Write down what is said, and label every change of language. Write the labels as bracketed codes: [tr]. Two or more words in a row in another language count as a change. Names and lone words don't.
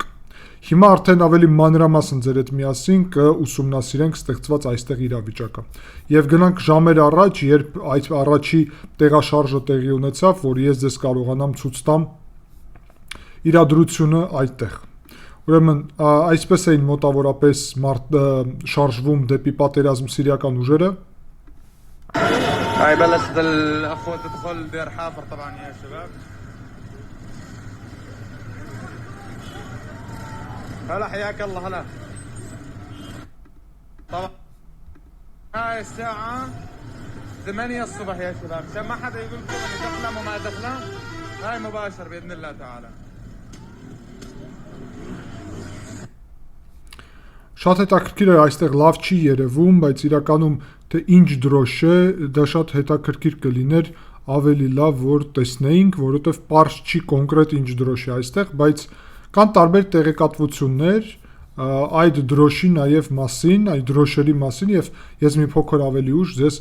[hy] Հիմա արդեն ավելի մանրամասն ձեր հետ միասին կուսումնասիրենք ստեղծված այստեղ իրավիճակը։ Եվ գնանք ժամեր առաջ, երբ այդ առաջի տեղաշարժը տեղի ունեցավ, որ ես ձեզ կարողանամ ցույց տամ իրադրությունը այդտեղ։ Ուրեմն այսպես էին մոտավորապես շարժվում դեպի պատերազմ սիրիական ուժերը։ [ar] هاي بلشت الاخوه تدخل دير حافر طبعا يا شباب. هلا حياك الله هلا. طبعا هاي الساعة 8 الصبح يا شباب، عشان ما حدا يقول لكم اني دخلة وما دخلة، هاي مباشر بإذن الله تعالى. [hy] Շատ հետաքրքիր է, այստեղ լավ չի երևում, բայց իրականում թե ինչ դրոշ է, դա շատ հետաքրքիր կլիներ ավելի լավ որ տեսնեինք, որովհետև պարզ չի կոնկրետ ինչ դրոշ է այստեղ, բայց կան տարբեր տեղեկատվություններ այդ դրոշի նաև մասին, այդ դրոշերի մասին եւ ես մի փոքր ավելի ուշ ձեզ